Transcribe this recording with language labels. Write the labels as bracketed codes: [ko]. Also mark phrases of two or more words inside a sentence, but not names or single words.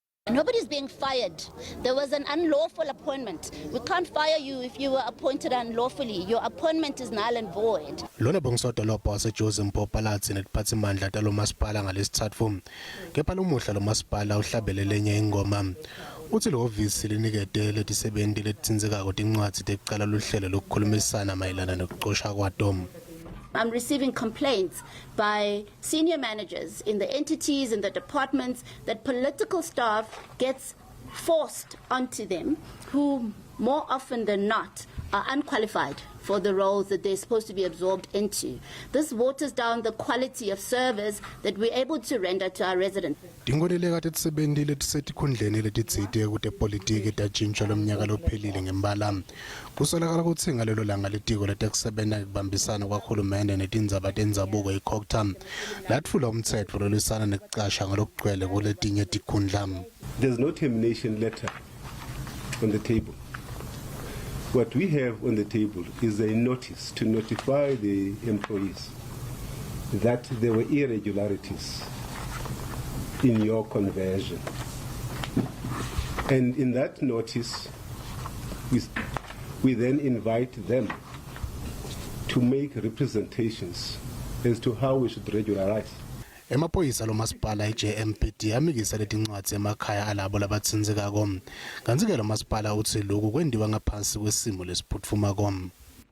[en] Nobody's being fired. There was an unlawful appointment. We can't fire you if you were appointed unlawfully. Your appointment is null and void. [ss] Lona Sodolobha waseJozi Mpho Phalatse netiphathimandla talomasipala ngalesithathu. Kepha lomuhla lomasipala uhlabelele enye ingoma. Uthi lo ofisi linikede letisebenti letindzaba tincwadzi tekucala luhlelo lokukhulumisana mayelana nokuxoshwa kwato. [en] I'm receiving complaints by senior managers in the entities and the departments that political staff gets forced onto them who more often than not are unqualified for the roles that they're supposed to be absorbed into. This waters down the quality of service that we're able to render to our residents. [ss] Tinkhontileka tetisebenti letisetikhundleni letitsite kute politiki tajintsha lomnyaka lophelile ngembala. Kusolakala kutsi ngalelo langa litiko letekusebenta kubambisana kwahulumende netindzaba tendzabuko iCOCTA latfula umtsetfo lolisana nekucasha ngalokugcwele kuletinye tikhundla. [en] There's no termination letter on the table. What we have on the table is a notice to notify the employees that there were irregularities in your conversion. And in that notice, we then invite them to make representations as to how we should regularize. [ss] Emaphoyisa lomasipala eJMPD amikisa letincwadzi emakhaya alabo labatsindzekako. Kanti ke lomasipala uthi lokhu kwendiwa ngaphansi kwesimo lesiphuthuma kom.